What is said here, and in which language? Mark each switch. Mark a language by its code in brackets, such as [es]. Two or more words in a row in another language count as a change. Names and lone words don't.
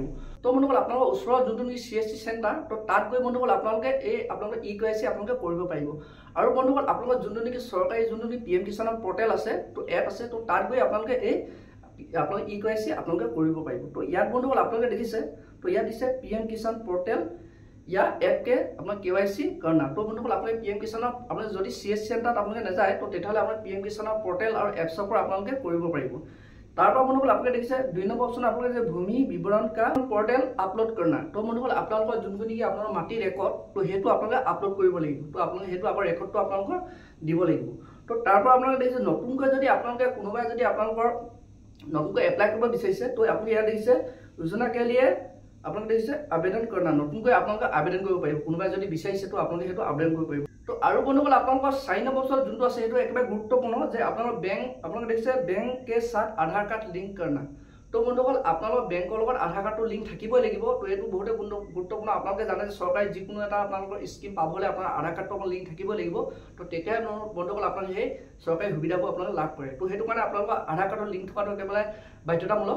[as] তো বন্ধুসকল আপোনালোকৰ ওচৰৰ যোনটো CSC চেণ্টাৰ তো তাত গৈ বন্ধুসকল আপোনালোকে এই আপোনালোকে KYC আপোনালোকে কৰিব পাৰিব। আৰু বন্ধুসকল আপোনালোকৰ যোনটো নেকি চৰকাৰী যোনটো নেকি PM কিষাণৰ পৰ্টেল আছে তো এপ আছে, তো তাত গৈ আপোনালোকে এই আপোনালোকে KYC আপোনালোকে কৰিব পাৰিব। তো ইয়াত বন্ধুসকল আপোনালোকে দেখিছে তো ইয়াত দিছে PM কিষাণ পৰ্টেল [hi] या एप के अपना KYC करना। [as] तो बंधुসকল আপোনালোকে PM কিষাণৰ আপোনালোকে যদি CSC চেণ্টাৰত আপোনালোকে নাযায় তো তেতিয়াহ'লে আপোনাৰ PM কিষাণৰ পৰ্টেল আৰু এপছৰ পৰা আপোনালোকে কৰিব পাৰিব। তাৰ পৰা বন্ধুসকল আপোনালোকে দেখিছে 2 নম্বৰ অপশ্যন আপোনালোকে যে [hi] भूमि विवरण का पोर्टल अपलोड करना। [as] তো বন্ধুসকল আপোনালোকৰ যোনটো নেকি আপোনাৰ মাটি ৰেকৰ্ড তো সেইটো আপোনালোকে আপলোড কৰিব লাগিব। তো আপোনালোকে সেইটো আকৌ ৰেকৰ্ডটো আপোনালোকৰ দিব লাগিব। তো তাৰ পৰা আপোনালোকে দেখিছে নতুনকৈ যদি আপোনালোকে কোনোবাই যদি আপোনালোকৰ নতুনকৈ এপ্লাই কৰিব বিচাৰিছে তো আপুনি ইয়াত দেখিছে যোজনা [hi] के लिए [as] আপোনালোকে দেখিছে [hi] आवेदन करना। [as] নতুনকৈ আপোনালোকে আবেদন কৰিব পাৰিব। কোনোবাই যদি বিচাৰিছে তো আপোনালোকে সেইটো আবেদন কৰিব পাৰিব। তো আৰু বন্ধুসকল আপোনালোকৰ 4 নম্বৰ অপশ্যন যোনটো আছে সেইটো একেবাৰে গুৰুত্বপূৰ্ণ যে আপোনালোকৰ বেংক আপোনালোকে দেখিছে [hi] बैंक के साथ आधार कार्ड लिंक करना। [as] তো বন্ধুসকল আপোনালোকৰ বেংকৰ লগত আধাৰ কাৰ্ডটো লিংক থাকিবই লাগিব। তো এইটো বহুতে গুৰুত্বপূৰ্ণ। আপোনালোকে জানে যে চৰকাৰী যিকোনো এটা আপোনালোকৰ স্কিম পাবলৈ আপোনাৰ আধাৰ কাৰ্ডটো লিংক থাকিবই লাগিব। তো তেতিয়া বন্ধুসকল আপোনালোকে সেই চৰকাৰী সুবিধাবোৰ আপোনালোকে লাভ কৰে। তো সেইটো কাৰণে আপোনালোকৰ আধাৰ কাৰ্ডৰ লিংক থকাটো একেবাৰে বাধ্যতামূলক।